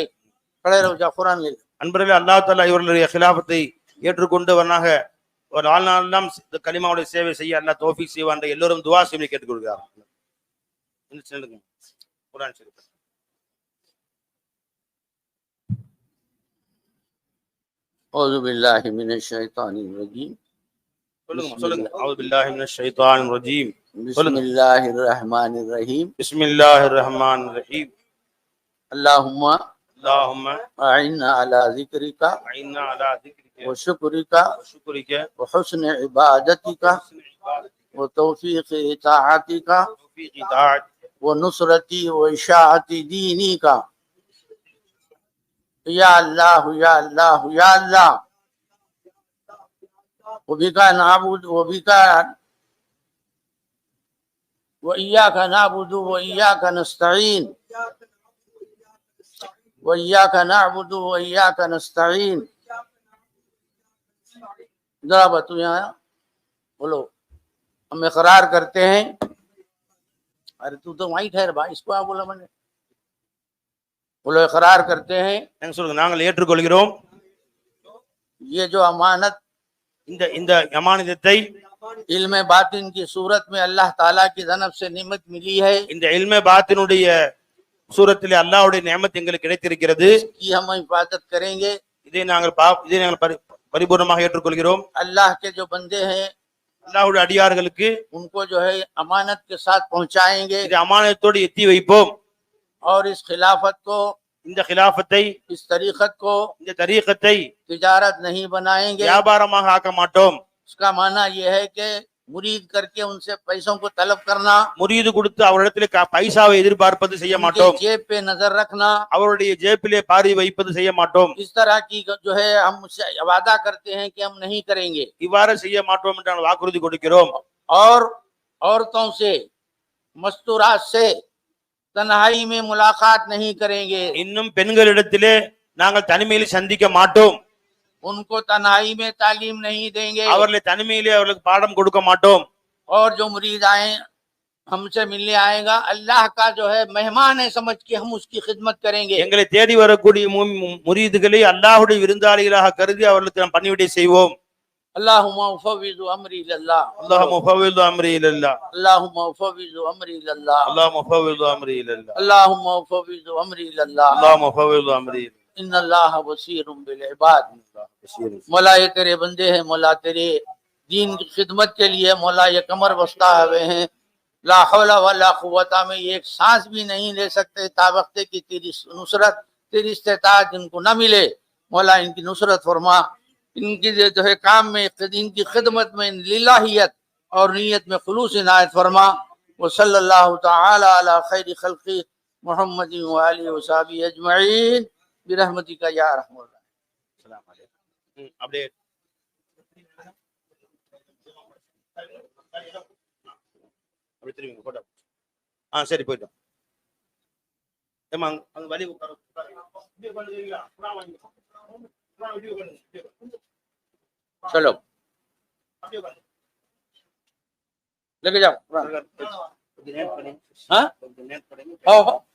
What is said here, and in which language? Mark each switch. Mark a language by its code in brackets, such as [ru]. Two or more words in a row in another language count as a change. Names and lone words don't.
[ur] کھڑے رہو، جا قرآن لے. [ta] அன்பர்களே, அல்லாஹ் தஆலா இவர்களுடைய खिलाफத்தை ஏற்றுக்கொண்டு வனாக ஒரு நாளெல்லாம் கலிமாவுடைய சேவை செய்ய அல்லாஹ் தௌஃபீக் செய்வான் என்று எல்லோரும் துஆ செய்ய கேட்டுக்கொள்கிறார். குர்ஆன் ஷரீஃப் [ar] أعوذ بالله من الشيطان الرجيم. சொல்லுங்க. أعوذ بالله من الشيطان الرجيم. بسم الله الرحمن الرحيم. بسم الله الرحمن الرحيم. اللهم اللهم أعنا على ذكرك أعنا على ذكرك وشكرك وشكرك وحسن عبادتك وتوفيق طاعتك توفيق طاعة ونصرة وإشاعة دينك. يا الله يا الله يا الله وبك نعبد وبك وإياك نعبد وإياك نستعين وإياك نعبد وإياك نستعين. [ur] ذرا بتو یہاں بولو، ہم اقرار کرتے ہیں. ارے تو تو وہیں ٹھہر بھائی، اسکو آپ بولا میں نے. بولو اقرار کرتے ہیں, [ta] நாங்க சொல்லுங்க, நாங்கள் ஏற்றுக்கொள்கிறோம் [ur] یہ جو امانت [ta] இந்த இந்த அமானிதத்தை, [ur] علم باطن کی صورت میں اللہ تعالیٰ کی جانب سے نعمت ملی ہے, [ta] இந்த இல்ம பாத்தினுடைய சூரத்திலே அல்லாஹ்வுடைய நியமத் எங்களுக்கு கிடைத்திருக்கிறது. [ur] کہ ہم حفاظت کریں گے. [ta] இதை நாங்கள் பரிபூர்ணமாக ஏற்றுக்கொள்கிறோம். [ur] اللہ کے جو بندے ہیں [ta] அல்லாஹ்வுடைய அடியார்களுக்கு [ur] ان کو جو ہے امانت کے ساتھ پہنچائیں گے [ta] இதை அமானத்தோடு எத்தி வைப்போம். [ur] اور اس خلافت کو, [ta] இந்த खिलाफத்தை, [ur] اس طریقت کو [ta] இந்த தரீகத்தை [ur] تجارت نہیں بنائیں گے. [ta] வியாபாரமாக ஆக்க மாட்டோம். [ur] اس کا معنی یہ ہے کہ مرید کر کے ان سے پیسوں کو طلب کرنا, [ta] முரீது கொடுத்து அவரிடத்திலே பைசாவை எதிர்பார்ப்பது செய்ய மாட்டோம். [ur] ان کے جیب پہ نظر رکھنا, [ta] அவருடைய ஜேப்பிலே பாரி வைப்பது செய்ய மாட்டோம். [ur] اس طرح کی جو ہے ہم اس سے وعدہ کرتے ہیں کہ ہم نہیں کریں گے. [ta] இவ்வாறு செய்ய மாட்டோம் என்று நாங்கள் வாக்குறுதி கொடுக்கிறோம். [ur] اور عورتوں سے، مستورات سے تنہائی میں ملاقات نہیں کریں گے. [ta] இன்னும் பெண்களிடத்திலே நாங்கள் தனிமையில் சந்திக்க மாட்டோம். [ur] ان کو تنہائی میں تعلیم نہیں دیں گے. [ta] அவர்களை தனிமையிலே அவர்களுக்கு பாடம் கொடுக்க மாட்டோம். [ur] اور جو مرید آئے ہم سے ملنے آئے گا، اللہ کا جو ہے مہمان ہے سمجھ کے ہم اس کی خدمت کریں گے. [ta] எங்களை தேடி வரக்கூடிய முரீதுகளை அல்லாஹ்வுடைய விருந்தாளிகளாக கருதி அவர்களுக்கு நாம் பணிவிடை செய்வோம். [ar] اللهم أفوض أمري إلى الله, اللهم أفوض أمري إلى الله, اللهم أفوض أمري إلى الله, اللهم أفوض أمري إلى الله, اللهم أفوض أمري إلى الله. اللهم أفوض أمري إن الله بصير بالعباد. [ur] مولا یہ تیرے بندے ہیں، مولا تیرے دین کی خدمت کے لیے مولا یہ کمر بستہ ہوئے ہیں, [ar] لا حول ولا قوة [ur] میں ایک سانس بھی نہیں لے سکتے تابختے کی تیری نصرت، تیری استطاعت ان کو نہ ملے. مولا ان کی نصرت فرما، ان کی جو ہے کام میں، ان کی خدمت میں للہیت اور نیت میں خلوص عنایت فرما. [ar] وصلى الله تعالى على خير خلق محمد وآله وأصحابه أجمعين برحمتك يا رحمان. السلام عليكم. [ta] அப்படியே அப்படி திரும்பி போட்டோ. சரி போயிட்டோம். ஏமா அங்க வலி உட்காரு. இப்படி பண்ணுவீங்களா? குர்ஆன் வாங்கி. குர்ஆன் வீடியோ பண்ணு. [ur] चलो [ta] அப்படியே பண்ணு. [ur] لے کے جاؤ. हाँ? ہاں ہاں